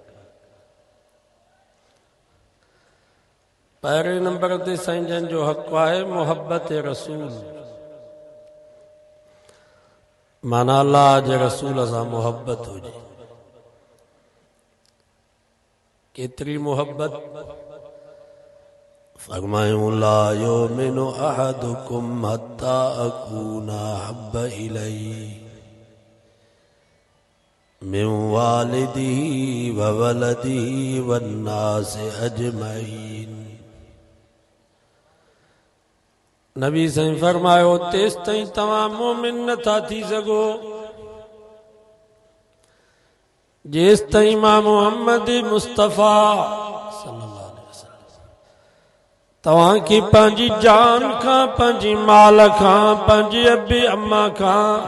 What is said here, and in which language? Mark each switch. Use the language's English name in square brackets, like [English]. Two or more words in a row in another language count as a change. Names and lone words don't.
[Sindhi] पहिरें नंबर ते साईं जन जो हक़ आहे मोहब्बत रसूल। माना अल्लाह जे रसूल सां मोहब्बत हुजे। केतरी मोहब्बत? [Arabic] फरमायूं لا يؤمن أحدكم حتى أكون أحب إليه من والده وولده والناس أجمعين. [Sindhi] नबी साईं फरमायो तेस ताईं तव्हां मोमिन नथा थी सघो जेस ताईं मां मोहम्मद मुस्तफ़ा [Arabic] صلى الله عليه وسلم [Sindhi] तव्हां खे पंहिंजी जान खां, पंहिंजी माल खां, पंहिंजे अबी अम्मा खां,